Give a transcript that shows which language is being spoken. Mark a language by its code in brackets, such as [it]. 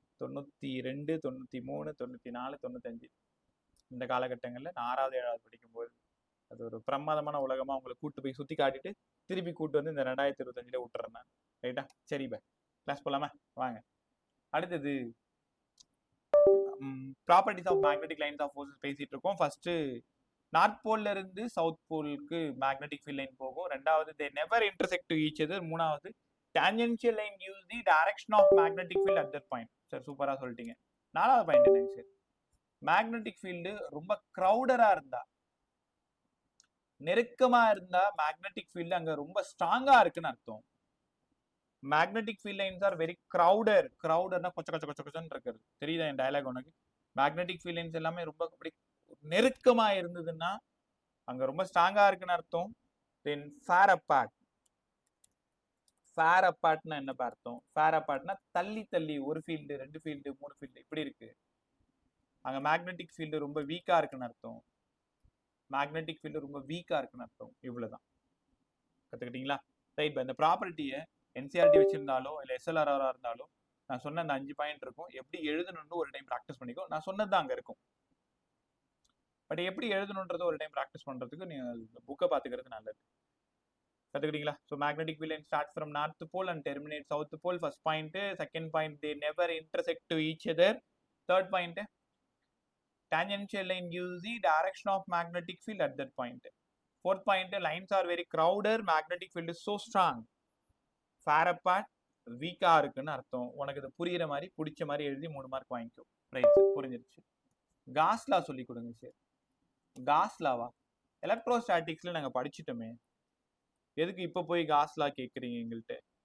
[ta] 92, 93, 94, 95 இந்த காலகட்டங்களில் நான் 6வது 7வது படிக்கும்போது அது ஒரு பிரமாதமான உலகமாக அவங்களை கூப்பிட்டு போய் சுற்றி காட்டிட்டு திருப்பி கூப்பிட்டு வந்து இந்த 2025 விட்டுறேன் நான், ரைட்டா? சரி பை, கிளாஸ் போகலாமா? வாங்க. அடுத்தது properties of magnetic lines of forces பேசிட்டு இருக்கோம். ஃபர்ஸ்ட் நார்த் போல்ல இருந்து சவுத் போலுக்கு மேக்னெட்டிக் ஃபீல்ட் லைன் போகும். [en] ரெண்டாவது they never intersect to each other. மூணாவது tangential line gives the direction of magnetic field at that point. [ta] Sir சூப்பரா சொல்லிட்டீங்க. நாலாவது பாயிண்ட் என்னங்க சார்? மேக்னெட்டிக் ஃபீல்டு ரொம்ப க்ரௌடரா இருந்தா, நெருக்கமா இருந்தா மேக்னெட்டிக் ஃபீல்டு அங்க ரொம்ப ஸ்ட்ராங்கா இருக்குன்னு அர்த்தம். [en] magnetic field lines are very க்ரௌடர்னா [ta] கொச்சன்னு இருக்கிறது. தெரியுதா என் டயலாக் உனக்கு? மேக்னெட்டிக் ஃபீல்ட் லைன்ஸ் எல்லாமே ரொம்ப அப்படி நெருக்கமா இருந்ததுன்னா அங்க ரொம்ப ஸ்ட்ராங்கா இருக்குன்னு அர்த்தம். தென் ஃபேர் அப்பார்ட்னா என்ன அர்த்தம்? ஃபேர் அப்பார்ட்னா தள்ளி தள்ளி, ஒரு ஃபீல்டு, 2 ஃபீல்டு, 3 ஃபீல்டு இப்படி இருக்கு. அங்க மேக்னெட்டிக் ஃபீல்டு ரொம்ப வீக்கா இருக்குன்னு அர்த்தம். மேக்னெட்டிக் ஃபீல்டு ரொம்ப வீக்கா இருக்குன்னு அர்த்தம். இவ்வளவுதான். கத்துக்கிட்டீங்களா? ரைட். இந்த ப்ராப்பர்ட்டியை என்சிஆர்டி வச்சிருந்தாலோ இல்லை எஸ்எல்ஆர்ஆரா இருந்தாலும் நான் சொன்ன அந்த 5 பாயிண்ட் இருக்கும். எப்படி எழுதணும்னு ஒரு டைம் ப்ராக்டிஸ் பண்ணிக்கோ. நான் சொன்னது தான் அங்க இருக்கும். பட் எப்படி எழுதணுன்றது ஒரு டைம் ப்ராக்டிஸ் பண்றதுக்கு நீங்க புக்கை பார்த்துக்கிறது நல்லது. கத்துக்கிட்டீங்களா? [en] So magnetic field starts from north pole and terminate south pole. First point. Second point, they never intersect to each other. Third point, tangential line gives the direction of magnetic field at that point. Fourth point, lines are very crowded, magnetic field is so strong. Far apart, [ta] weak-ஆ இருக்குன்னு அர்த்தம். உனக்கு இது புரியுற மாதிரி பிடிச்ச மாதிரி எழுதி 3 mark வாங்கிக்கோ. ரைட் சார், புரிஞ்சிருச்சு. காஸ் லா சொல்லி கொடுங்க சார். Cos lava? எலக்ட்ரோஸ்டாட்டிக்ஸ்ல நாங்க படிச்சிட்டோமே, எதுக்கு இப்ப போய் காஸ் லா கேக்குறீங்க எங்கள்கிட்ட?